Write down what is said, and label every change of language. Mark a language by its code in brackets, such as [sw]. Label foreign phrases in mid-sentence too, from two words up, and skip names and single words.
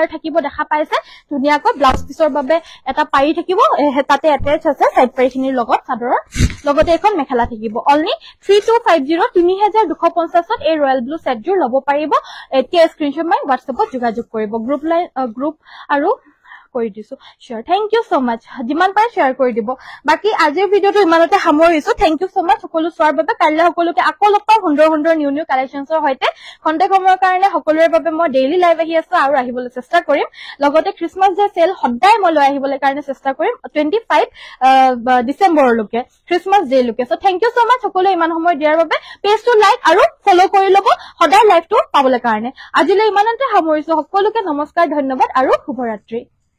[as] থাকিব দেখা পাইছে ধুনিয়াকৈ ব্লাউজ পিছৰ বাবে এটা পাৰি থাকিব তাতে এটাচ আছে সাইড পাৰিখিনিৰ লগত চাদৰৰ লগতে এখন মেখেলা থাকিব অনলি 3250 3250 এই [en] royal blue [as] সেটযোৰ লব পাৰিব এতিয়া স্ক্ৰিনশ্বট মাৰি WhatsApp-ত যোগাযোগ কৰিব গ্ৰুপ আৰু কৰি দিছো [en] sure thank you so much [as] যিমান পাৰে শেয়াৰ কৰি দিব বাকি আজিৰ ভিডিওটো ইমানতে সামৰিছো thank [en] you so much [as] সকলো চোৱাৰ বাবে কাইলৈ সকলোকে আকৌ লগ পাম সুন্দৰ [en] new collectionsৰ [as] সৈতে খন্তেক সময়ৰ কাৰণে সকলোৰে বাবে মই [en] daily live [as] আহি আছো আৰু আহিবলৈ চেষ্টা কৰিম লগতে [en] Christmas day sale [as] সদায় মই লৈ আহিবলৈ কাৰণে চেষ্টা কৰিম 25 ডিসেম্বৰলৈকে [en] Christmas day [as] লৈকে [en] so thank you so much [as] সকলো ইমান সময় দিয়াৰ বাবে পেজটো লাইক আৰু ফলো কৰি লব সদায় লাইভটো পাবলৈ কাৰণে আজিলৈ ইমানতে সামৰিছো সকলোকে নমস্কাৰ ধন্যবাদ আৰু শুভৰাত্ৰি